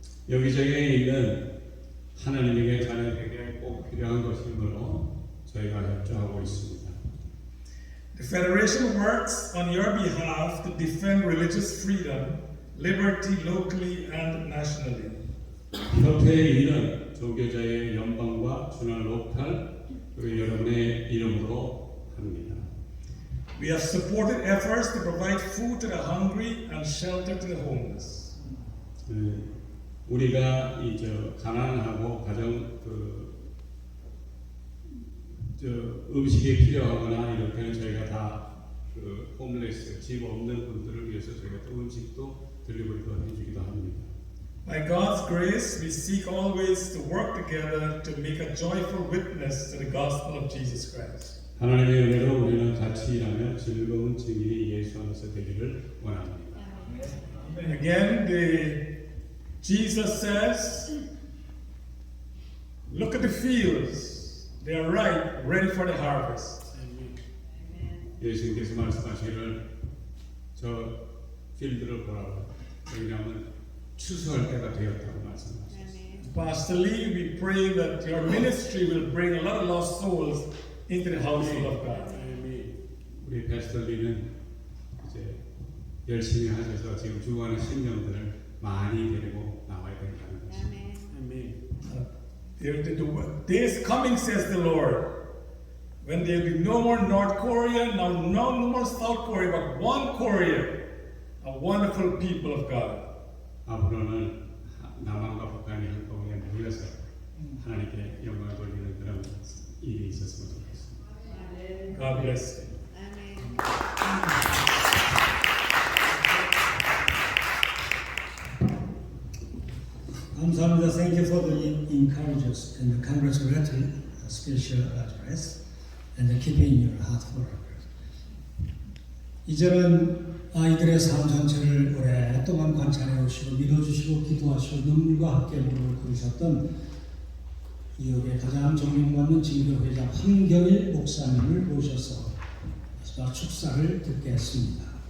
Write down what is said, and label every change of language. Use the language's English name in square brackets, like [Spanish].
[Korean] 여기저기에 있는 하나님에게 자녀에게 꼭 필요한 것이므로 저희가 협조하고 있습니다. [English] The Federation works on your behalf to defend religious freedom, liberty locally and nationally. [Korean] 협회의 일은 종교자의 연방과 준할 로컬 그리고 여러분의 이름으로 합니다. [English] We have supported efforts to provide food to the hungry and shelter to the homeless. [Korean] 우리가 가난하고 가정 음식이 필요하거나 이럴 때는 저희가 다 그 홈레스 집 없는 분들을 위해서 저희가 또 음식도 딜리버리도 해주기도 합니다. [English] By God's grace, we seek always to work together to make a joyful witness to the gospel of Jesus Christ. [Korean] 하나님의 은혜로 우리는 같이 일하며 즐거운 증인이 예수 안에서 되기를 원합니다. [English] Again, Jesus says, look at the fields. They are ripe, ready for the harvest. [Korean] 예수님께서 말씀하시기를 저 필드를 보라고 왜냐하면 추수할 때가 되었다고 말씀하셨습니다. [English] Pastor Lee, we pray that your ministry will bring a lot of lost souls into the household of God. [Korean] 우리 패스터리는 이제 열심히 하셔서 지금 주관하는 신령들을 많이 데리고 나와야 된다는 것입니다. [English] The day is coming, says the Lord, when there will be no more North Korea, no more South Korea, but one Korea, a wonderful people of God. [Korean] 앞으로는 남한과 북한이 한꺼번에 모여서 하나님께 영광을 돌리는 그런 일이 있었으면 좋겠습니다. [English] God bless you. [Korean] 감사합니다. [English] Thank you for the encourages and the congratulatory special address and keeping your heart forever. [Korean] 이제는 아이들의 삶 전체를 오랫동안 관찰해 오시고 믿어주시고 기도하시고 눈물과 함께 무릎을 꿇으셨던 이역의 가장 존경받는 진교회장 황경일 목사님을 모셔서 마지막 축사를 듣겠습니다.